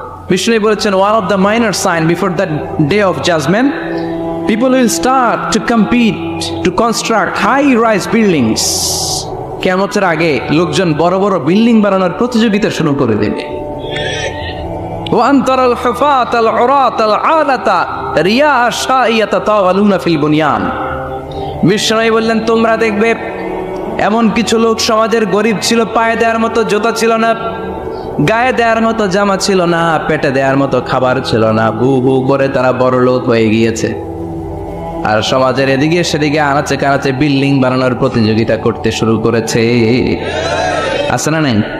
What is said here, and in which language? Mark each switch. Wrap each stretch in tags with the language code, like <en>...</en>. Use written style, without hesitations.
<bn>বিষ্ণু বলেছেন,</bn> <en>one of the minor sign before the day of judgment, people will start to compete to construct high-rise buildings.</en> <bn>কিয়ামতের আগে লোকজন বড় বড় building বানানোর প্রতিযোগিতা শুরু করে দেবে।</bn> <ar>وأن ترى الحفاة العراة العالة رياء الشاء يتطاولون في البنيان.</ar> <bn>বিষ্ণু বললেন, তোমরা দেখবে এমন কিছু লোক সমাজের গরিব ছিল, পায়ে দেওয়ার মতো জুতা ছিল না, গায়ে দেওয়ার মতো জামা ছিল না, পেটে দেওয়ার মতো খাবার ছিল না, হু হু করে তারা বড় লোক হয়ে গিয়েছে। আর সমাজের এদিকে সেদিকে আনাচে কানাচে বিল্ডিং বানানোর প্রতিযোগিতা করতে শুরু করেছে। আছে না নাই?</bn>